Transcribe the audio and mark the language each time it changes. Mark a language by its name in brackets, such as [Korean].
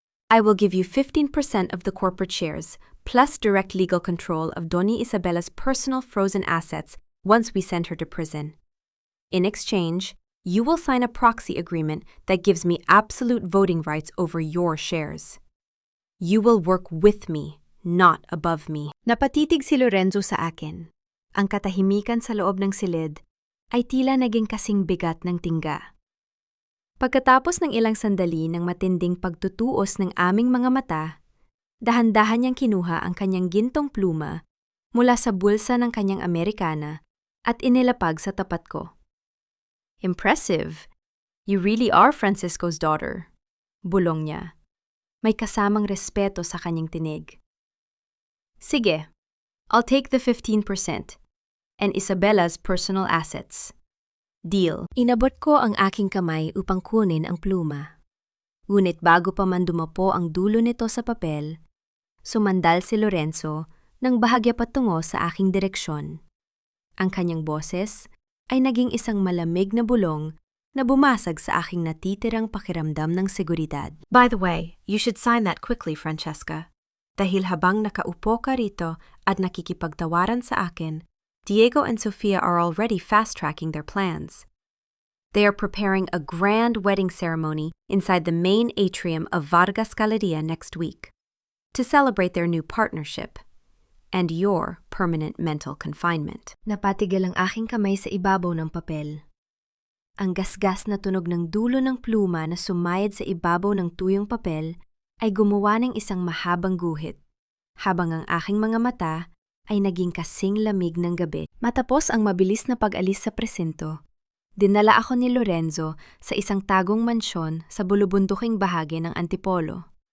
[English] I will give you 15% of the corporate shares, plus direct legal control of Doña Isabela's personal frozen assets once we send her to prison. In exchange, you will sign a proxy agreement that gives me absolute voting rights over your shares. You will work with me, not above me. [Filipino] Napatitig si Lorenzo sa akin. Ang katahimikan sa loob ng silid ay tila naging kasing bigat ng tingga. Pagkatapos ng ilang sandali ng matinding pagtutuos ng aming mga mata, dahan-dahan niyang kinuha ang kanyang gintong pluma mula sa bulsa ng kanyang Amerikana at inilapag sa tapat ko. [English] Impressive. You really are Francisco's daughter. [Filipino] Bulong niya. May kasamang respeto sa kanyang tinig. Sige, [English] I'll take the 15% and Isabella's personal assets. Deal. [Filipino] Inabot ko ang aking kamay upang kunin ang pluma. Ngunit bago pa man dumapo ang dulo nito sa papel, sumandal si Lorenzo nang bahagya patungo sa aking direksyon. Ang kanyang boses ay naging isang malamig na bulong na bumasag sa aking natitirang pakiramdam ng seguridad. [English] By the way, you should sign that quickly, Francesca. [Filipino] Dahil habang nakaupo ka rito at nakikipagtawaran sa akin, [English] Diego and Sofia are already fast-tracking their plans. They are preparing a grand wedding ceremony inside the main atrium of Vargas Galleria next week to celebrate their new partnership and your permanent mental confinement. [Filipino] Napatigil ang aking kamay sa ibabaw ng papel. Ang gasgas na tunog ng dulo ng pluma na sumayad sa ibabaw ng tuyong papel ay gumawa ng isang mahabang guhit, habang ang aking mga mata ay naging kasing lamig ng gabi. Matapos ang mabilis na pag-alis sa presinto, dinala ako ni Lorenzo sa isang tagong mansyon sa bulubunduking bahagi ng Antipolo.